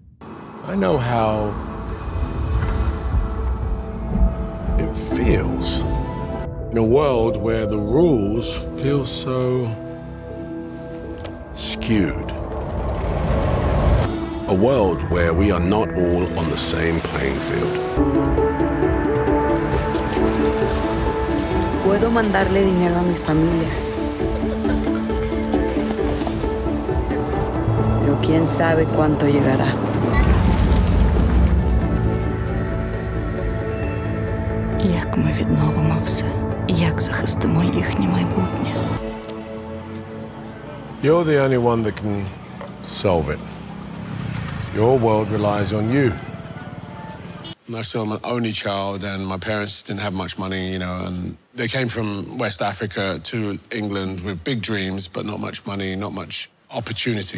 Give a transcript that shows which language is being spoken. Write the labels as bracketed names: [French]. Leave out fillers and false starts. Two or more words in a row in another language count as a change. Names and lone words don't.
[English] I know how it feels in a world where the rules feel so skewed. A world where we are not all on the same playing field. [Spanish] Puedo mandarle dinero a mi familia. Pero quién sabe cuánto llegará. [Ukrainian] Як ми відновимо все? Як захистимо їхнє майбутнє? [English] You're the only one that can solve it. Your world relies on you. I'm an only child, and my parents didn't have much money, and they came from West Africa to England with big dreams, but not much money, not much opportunity.